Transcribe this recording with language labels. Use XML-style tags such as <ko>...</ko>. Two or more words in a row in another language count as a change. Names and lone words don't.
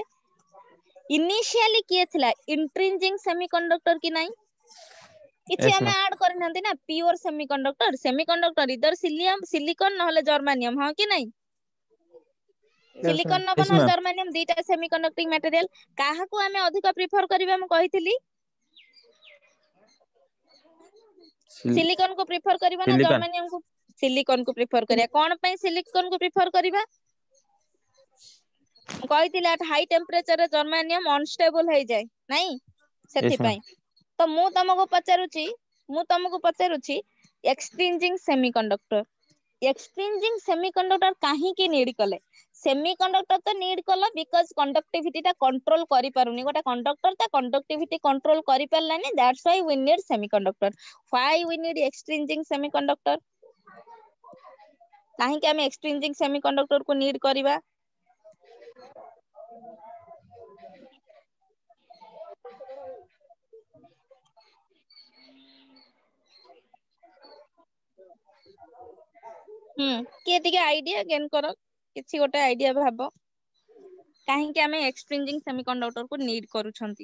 <or>ଇନିସିଆଲି କିଏ ଥିଲା?</or> <en>intrinsic semiconductor</en> <or>କି ନାହିଁ? କିଛି Yes ଆମେ ma'am. ଆଡ କରିନାହାନ୍ତି ନା,</or> <en>pure semiconductor. semiconductor either silicon</en> <or>ନହେଲେ ଜର୍ମାନିୟମ, ହଁ କି ନାହିଁ? ସିଲିକନ ନବ Yes ନହେଲେ ma'am. ଜର୍ମାନିୟମ, ଦିଟା</or> <en>semiconducting material.</en> <or>କାହାକୁ ଆମେ ଅଧିକ ପ୍ରିଫର କରିବା? ମୁଁ କହିଥିଲି ସିଲିକନ କୁ ପ୍ରିଫର କରିବା ନା Silicon. ଜର୍ମାନିୟମ କୁ? ସିଲିକନ କୁ ପ୍ରିଫର କରିବା। କଣ ପାଇଁ ସିଲିକନ କୁ ପ୍ରିଫର କରିବା? ମୁଁ କହିଥିଲି</or> <en>at high temperature</en> <or>ରେ ଜର୍ମାନିୟମ ଅନଷ୍ଟେବଲ ହେଇଯାଏ, ନାଇଁ?</or> <en>Yes ma'am.</en> <or>ସେଥିପାଇଁ ତ ମୁଁ ତମକୁ ପଚାରୁଛି</or> <en>extrinsic semiconductor, extrinsic semiconductor</en> <or>କାହିଁକି ନିଡ କଲେ? ସେମିକଣ୍ଡକ୍ଟର ତ ନିଡ କଲ</or> <en>because conductivity</en> <or>ଟା କଣ୍ଟ୍ରୋଲ କରିପାରୁନି, ଗୋଟେ କଣ୍ଡକ୍ଟର ତା</or> <en>conductivity control</en> <or>କରିପାରିଲାନି,</or> <en>that's why we need semiconductor. why we need extrinsic semiconductor?</en> <or>କାହିଁକି ଆମେ</or> <en>extrinsic semiconductor</en> <or>କୁ ନିଡ କରିବା? କିଏ ଟିକେ ଆଇଡିଆ ଗେନ୍ କର, କିଛି ଗୋଟେ ଆଇଡିଆ ଭାବ, କାହିଁକି ଆମେ</or> <en>extrinsic semiconductor</en> <or>କୁ ନିଡ କରୁଛନ୍ତି?</or>